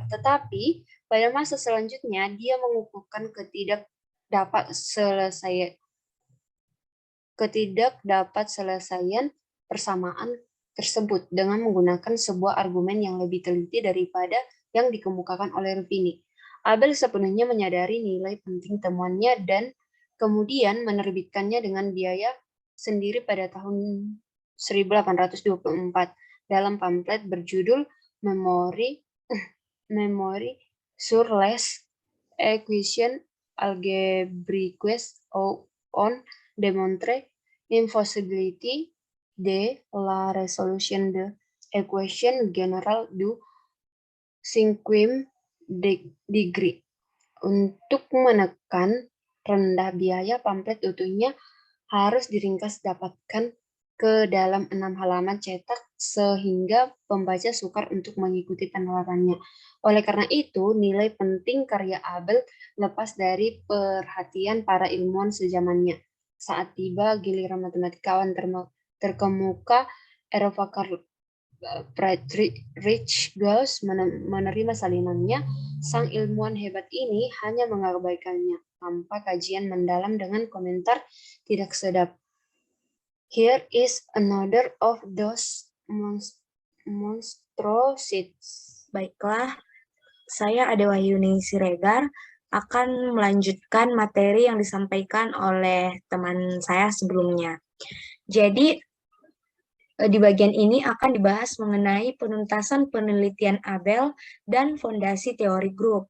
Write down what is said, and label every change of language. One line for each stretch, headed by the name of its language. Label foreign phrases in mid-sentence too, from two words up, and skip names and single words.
Indonesian: Tetapi pada masa selanjutnya dia mengukuhkan ketidakdapatselesaian persamaan tersebut dengan menggunakan sebuah argumen yang lebih teliti daripada yang dikemukakan oleh Ruffini. Abel sepenuhnya menyadari nilai penting temuannya dan kemudian menerbitkannya dengan biaya sendiri pada tahun 1824 dalam pamflet berjudul Memory sur les équations algébriques on démontrer impossibility de la résolution de l'équation générale du cinquième degree. Untuk menekan rendah biaya, pamflet utuhnya harus diringkas dapatkan ke dalam 6 halaman cetak sehingga pembaca sukar untuk mengikuti penalarannya. Oleh karena itu, nilai penting karya Abel lepas dari perhatian para ilmuwan sezamannya. Saat tiba giliran matematikawan terkemuka Eropa Friedrich Gauss menerima salinannya, sang ilmuwan hebat ini hanya mengabaikannya tanpa kajian mendalam dengan komentar tidak sedap.
English: Here is another of those monstrosities.
Indonesian: Baiklah, saya Ade Wahyuni Siregar akan melanjutkan materi yang disampaikan oleh teman saya sebelumnya. Jadi, di bagian ini akan dibahas mengenai penuntasan penelitian Abel dan fondasi teori grup.